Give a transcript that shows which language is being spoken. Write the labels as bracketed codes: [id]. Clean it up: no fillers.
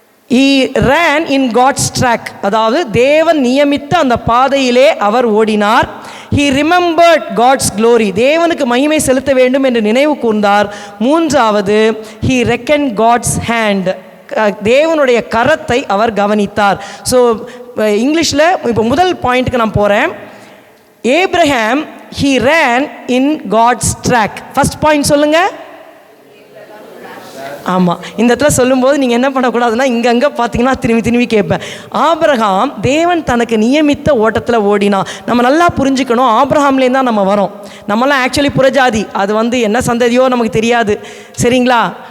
[en] He ran in God's track, [ta] அதாவது தேவன் நியமித்த அந்த பாதையிலே அவர் ஓடினார். [en] He remembered God's glory, [ta] தேவனுக்கு மகிமை செலுத்த வேண்டும் என்று நினைவு கூர்ந்தார். 3வது, [en] he reckoned God's hand, [ta] தேவனுடைய கரத்தை அவர் கவனித்தார். ஸோ இங்கிலீஷில் இப்போ முதல் பாயிண்ட்டுக்கு நான் போகிறேன். [en] Abraham he ran in God's track. [ta] First point சொல்லுங்கள். ஆமாம், இந்த இடத்துல சொல்லும்போது நீங்கள் என்ன பண்ணக்கூடாதுன்னா, இங்கங்கே பார்த்தீங்கன்னா திரும்பி கேட்பேன். ஆபிரகாம் தேவன் தனக்கு நியமித்த ஓட்டத்தில் ஓடினா. நம்ம நல்லா புரிஞ்சுக்கணும், ஆபிரகாம்லேருந்து தான் நம்ம வரோம். நம்மளாம் ஆக்சுவலி புறஜாதி. அது வந்து என்ன சந்ததியோ நமக்கு தெரியாது. சரிங்களா?